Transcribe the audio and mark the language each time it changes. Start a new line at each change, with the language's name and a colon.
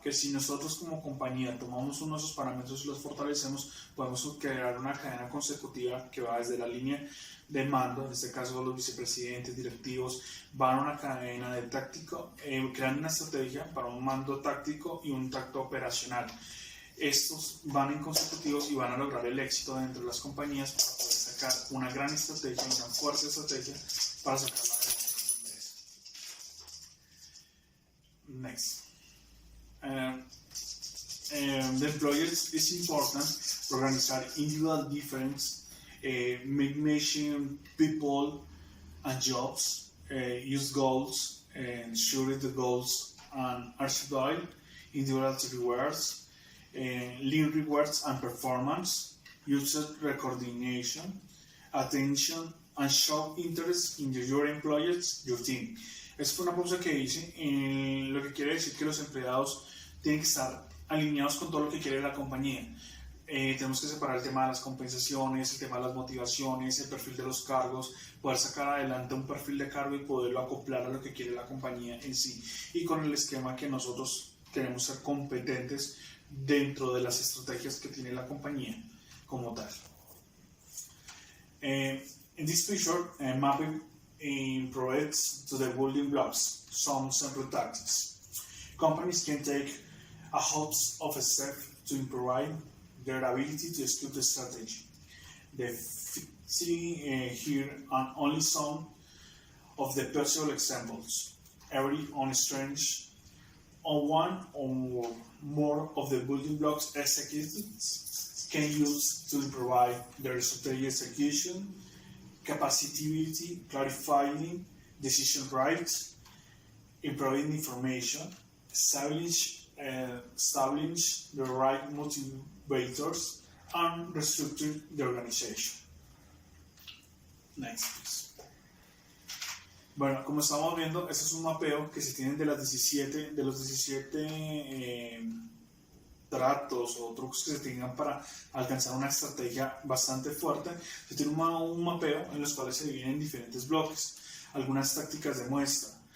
Spanish: Que si nosotros como compañía tomamos uno de esos parámetros y los fortalecemos, podemos crear una cadena consecutiva que va desde la línea de mando, en este caso los vicepresidentes, directivos, van a una cadena de táctico, crean una estrategia para un mando táctico y un tacto operacional. estos van en consecutivos y van a lograr el éxito dentro de las compañías para poder sacar una gran estrategia, una fuerte estrategia para sacar la adelante con la empresa.
English: Next. The employers is important to organize individual difference, managing people and jobs, use goals, ensure the goals and achievable, individual rewards, lean rewards and performance, user recognition, attention, and show interest in your employers, your team.
Spanish: Esta fue una pausa que hice, lo que quiere decir que los empleados tienen que estar alineados con todo lo que quiere la compañía. Tenemos que separar el tema de las compensaciones, el tema de las motivaciones, el perfil de los cargos, poder sacar adelante un perfil de cargo y poderlo acoplar a lo que quiere la compañía en sí, y con el esquema que nosotros tenemos ser competentes dentro de las estrategias que tiene la compañía como tal.
English: In this picture, mapping provides to the building blocks some simple tactics. Companies can take a host of steps to improve their ability to execute the strategy. The see here are only some of the possible examples. Every on strength on one or more of the building blocks executives can use to improve their strategy execution, capacity, clarifying decision rights, improving information, establish the right motivators, and restructure the organization. Next, please.
Spanish: Bueno, como estamos viendo, este es un mapeo que se tienen de los 17 tratos o trucos que se tengan para alcanzar una estrategia bastante fuerte. Se tiene un mapeo en los cuales se dividen en diferentes bloques, algunas tácticas de muestra.